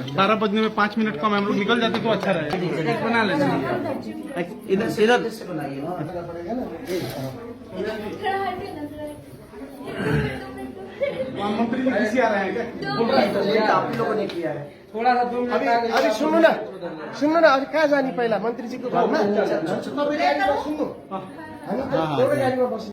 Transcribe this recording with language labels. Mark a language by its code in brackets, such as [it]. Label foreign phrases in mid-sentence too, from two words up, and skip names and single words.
[hi] 12 बजने में 5 मिनट कम है, हम लोग निकल जाते तो अच्छा रहेगा। बना लेना इधर से बनाइए ना। मंत्री जी किसी आ रहे हैं क्या? आप लोगों ने किया है। थोड़ा सा 2 मिनट [ne] अभी सुन्नु न अभी कहाँ जाने पहिला मन्त्रीजीको घरमा सुन्नु हामी त एउटै गाडीमा बस्यौँ।